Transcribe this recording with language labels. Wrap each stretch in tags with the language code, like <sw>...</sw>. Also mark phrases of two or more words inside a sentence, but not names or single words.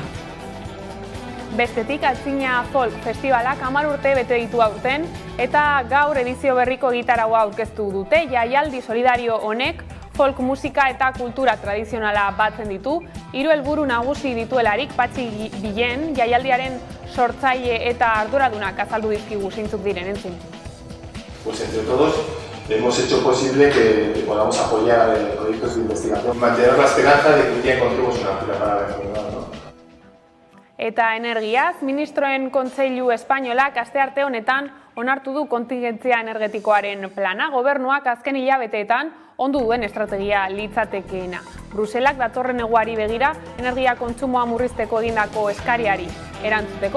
<eu>Bestetik, Altzina Folk Festivalak 10 urte bete ditu aurten, eta gaur edizio berriko gitaraua aurkeztu dute. Jaialdi solidario honek folk musika eta kultura tradizionala batzen ditu. 3 helburu nagusi dituelarik Patxi Bilen, jaialdiaren sortzaile eta arduradunak azaldu dizkigu zeintzuk diren, entzun.</eu> <es>Pues entre todos hemos hecho posible que podamos apoyar proyectos de investigación y mantener la esperanza de que un día encontremos una cura para la enfermedad, ¿no?</es> <eu>Eta energiaz, Ministroen Kontseilu Espainolak astearte honetan onartu du kontingentzia energetikoaren plana. Gobernuak azken hilabeteetan ondu duen estrategia litzatekeena. Bruselak datorren neguari begira energia kontsumoa murrizteko egindako eskariari erantzuteko.</eu>